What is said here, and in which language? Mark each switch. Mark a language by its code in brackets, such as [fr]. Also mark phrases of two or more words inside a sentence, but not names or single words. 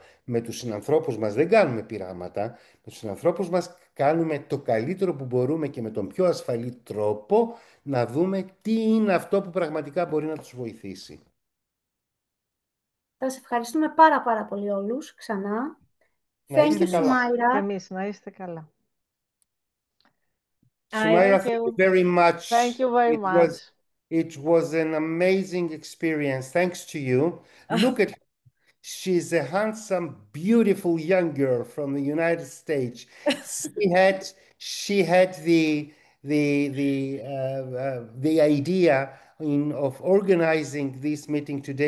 [el] Με τους συνανθρώπους μας δεν κάνουμε πειράματα, με τους συνανθρώπους μας κάνουμε το καλύτερο που μπορούμε και με τον πιο ασφαλή τρόπο να δούμε τι είναι αυτό που πραγματικά μπορεί να τους βοηθήσει. Σας ευχαριστούμε πάρα πολύ όλους ξανά. Να [en] Thank [el] είστε [en] you, [el] καλά. Sumaira. Και εμείς να είστε καλά. [en] Sumaira, Thank thank you you. very Thank much. you very much. It was an amazing experience. Thanks to you. Look at She's a handsome, beautiful young girl from the United States. She had she had the idea of organizing this meeting today.